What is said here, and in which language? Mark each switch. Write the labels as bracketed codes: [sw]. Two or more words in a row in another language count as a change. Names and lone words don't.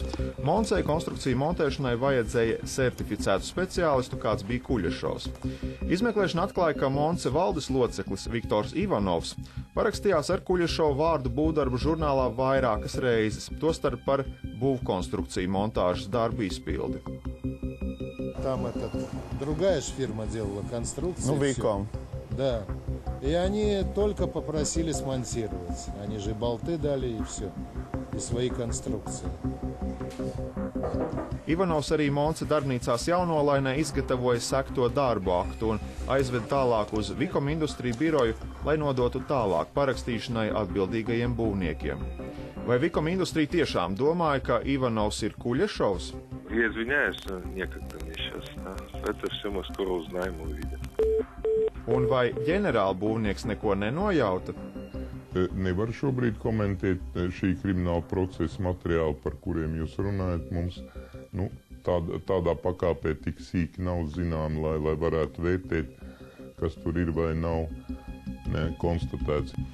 [lv] Moncei konstrukciju montēšanai vajadzēja certificētu speciālistu, kāds bija Kuļašovs. Izmeklēšana atklāja, ka Monce valdes loceklis Viktors Ivanovs parakstījās ar Kuļašovu vārdu būvdarbu žurnālā vairākas reizes, tostarp par būvkonstrukciju montāžas darbu izpildi. [ru] Там другая же фирма делала конструкцию. Виком. Да. И они только попросили смонтировать. Они же болты дали и все. И свои конструкции. [lv] Ivanovs arī Monce darbnīcās Jaunolainē izgatavoja sekto darbu aktu un aizved tālāk uz Vikom industriju biroju, lai nodotu tālāk parakstīšanai atbildīgajiem būvniekiem. Vai Vikom industrija tiešām domāja, ka Ivanovs ir Kuļašovs? [ru] Я извиняюсь, некогда мне сейчас. Это все мы скоро узнаем и увидим. [lv] Un vai ģenerālbūvnieks neko nenojauta? Nevar šobrīd komentēt šī krimināla procesa materiālu, par kuriem jūs runājat. Mums tādā pakāpē tik sīki nav zinām, lai varētu vērtēt, kas tur ir vai nav konstatēts.